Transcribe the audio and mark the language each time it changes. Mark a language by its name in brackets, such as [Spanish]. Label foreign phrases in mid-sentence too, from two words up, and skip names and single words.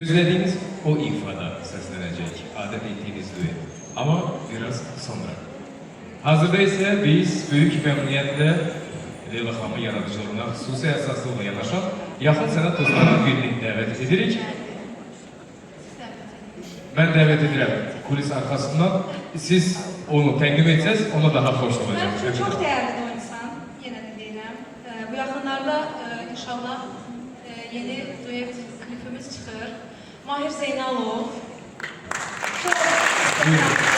[Turkish] Gözlediğiniz o ifada seslenecek, adet ettiğiniz düet. Ama biraz sonra. Hazırda ise biz büyük memnuniyetle [Azerbaijani] Leyla Xanımın yaradıcılığına xüsusi əsaslıqla yanaşan yaxın sənət dostlarının birini dəvət edirik. Ben dəvət edirəm kulis arkasından. Siz onu təqdim etsəz, ona daha xoş olacaq. [Turkish] Bence çok değerli bir insan, yine de diyelim. Bu yakınlarda inşallah yeni düet klipimiz çıkar. Mahir Zeynalov. Çok değerli bir